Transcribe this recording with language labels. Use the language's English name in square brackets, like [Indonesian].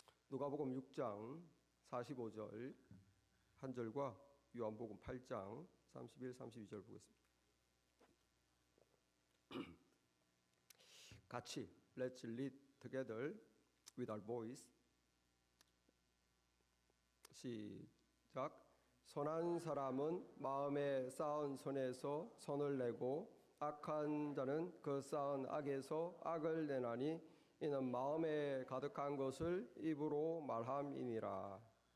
[Korean] 누가복음 6장 45절 한 절과 요한복음 8장 31, 32절 보겠습니다. 같이 [English] Let's read together with our voice. [Korean] 시작. 선한 사람은 마음에 쌓은 손에서 손을 내고 악한 자는 그 쌓은 악에서 악을 내나니 이는 마음에 가득한 것을 입으로 말함이니라.